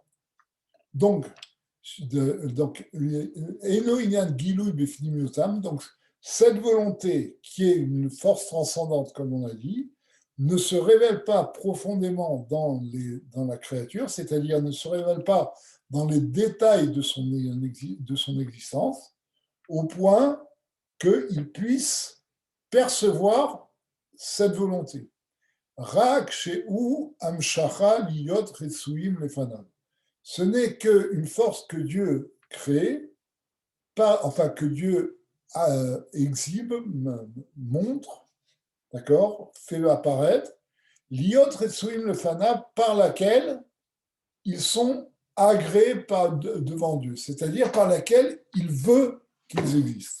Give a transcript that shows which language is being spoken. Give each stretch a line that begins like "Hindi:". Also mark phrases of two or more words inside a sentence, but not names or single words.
French: Donc, cette volonté qui est une force transcendante, comme on a dit, ne se révèle pas profondément dans la créature, c'est-à-dire ne se révèle pas dans les détails de son existence, au point qu'il puisse percevoir cette volonté.
Hebrew: רק שהוא המשכה להיות רצויים לפניו.
French: Ce n'est qu'une force que Dieu crée, que Dieu exhibe, montre, d'accord, fait apparaître,
Hebrew: להיות רצויים לפניו,
French: par laquelle ils sont agréés devant Dieu, c'est-à-dire par laquelle il veut qu'ils existent.